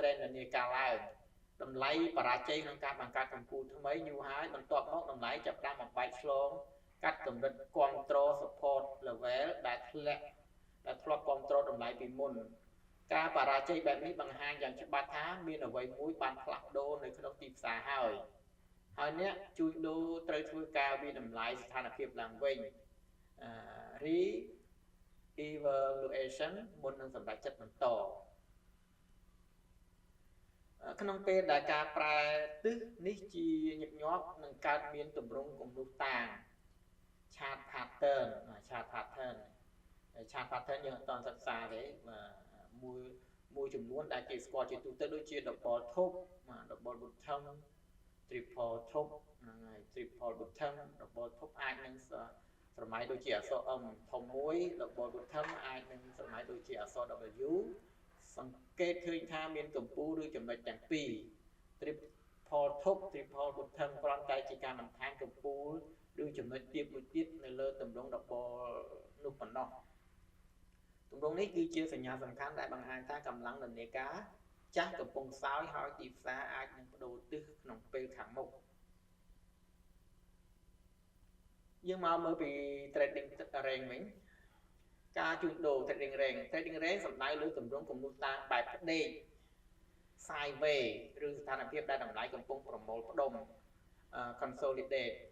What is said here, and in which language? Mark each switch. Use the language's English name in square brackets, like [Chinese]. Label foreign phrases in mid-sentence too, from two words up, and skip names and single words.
[Khmer] trend និន្នាការឡើងតម្លៃបរាជ័យក្នុងការបង្កើតកម្ពុជាថ្មីយូរហើយបន្ទាប់មកតម្លៃចាប់ផ្ដើមបំបែកឆ្លងកាត់កម្រិតគ្រប់គ្រង [English] support level [Khmer] ដែលធ្លាប់គ្រប់គ្រងតម្លៃពីមុនការបរាជ័យបែបនេះបង្ហាញយ៉ាងច្បាស់ថាមានអ្វីមួយបានផ្លាស់ប្ដូរនៅក្នុងទីផ្សារហើយអ្នកជួញដូរត្រូវធ្វើការវិតម្លៃស្ថានភាពឡើងវិញ [English] re evaluation [Khmer] មុននឹងសម្រេចចិត្តបន្ត ក្នុងពេលដែលការប្រែទិសនេះជាញឹកញាប់នឹងកើតមានទម្រង់គំនូសតាង [English] chart pattern chart pattern [Khmer] យើងអត់ទាន់សិក្សាទេមួយចំនួនដែលគេ ស្គាល់ជាទូទៅដូចជា [English] double top double bottom triple top [Khmer] ហ្នឹងហើយ [English] triple bottom double top [Khmer] អាចនឹងស្រមៃដូចជាអក្សរ M ធំមួយ [English] double bottom [Khmer] អាចនឹងស្រមៃដូចជាអក្សរ W សង្កេតឃើញថាមានកម្ពស់ឬចំណុចទាំងពីរ [English] triple top triple bottom [Khmer] គ្រាន់តែជាការបន្ថែមកម្ពស់ឬចំណុចទាបមួយទៀតនៅលើទម្រង់ double នោះប៉ុណ្ណោះទម្រង់នេះគឺជាសញ្ញាសំខាន់ដែលបង្ហាញថាកម្លាំងនានាការចាស់កំពុងខ្សោយហើយទីផ្សារអាចនឹងបដូរទិសក្នុងពេលខាងមុខ យើងមកមើលពី [English] trading range [Khmer] វិញការជួញដូរ [English] trading range [Khmer] សំដៅលើទម្រង់គំនូសតាងបែបផ្ដេក sideways ឬស្ថានភាពដែលតម្លៃកំពុងប្រមូលផ្ដុំ consolidate